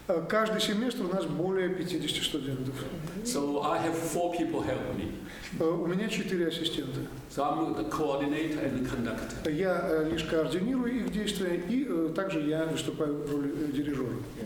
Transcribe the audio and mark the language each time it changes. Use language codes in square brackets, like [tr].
[ru] Каждый семестр у нас более 50 студентов. [en] So I have 4 people help me. [ru] У меня 4 ассистента. [en] So I'm the coordinator and the conductor. [ru] Я лишь координирую их действия, и также я выступаю в роли дирижера.